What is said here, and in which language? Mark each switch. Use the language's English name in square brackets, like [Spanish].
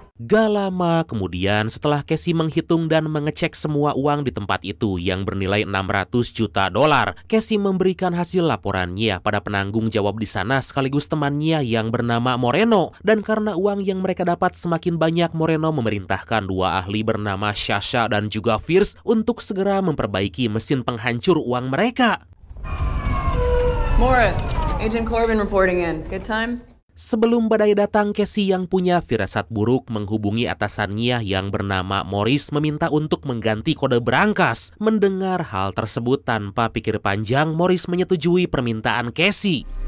[Indonesian] Gak lama kemudian, setelah Casey menghitung dan mengecek semua uang di tempat itu yang bernilai $600 juta, Casey memberikan hasil laporannya pada penanggung jawab di sana sekaligus temannya yang bernama Moreno. Dan karena uang yang mereka dapat semakin banyak, Moreno memerintahkan dua ahli bernama Sasha dan juga Fierce untuk segera memperbaiki mesin penghancur uang mereka. [English] Morris, Agent Corbin reporting in. Good time? [Indonesian] Sebelum badai datang, Casey yang punya firasat buruk menghubungi atasannya yang bernama Morris meminta untuk mengganti kode berangkas. Mendengar hal tersebut tanpa pikir panjang, Morris menyetujui permintaan Casey.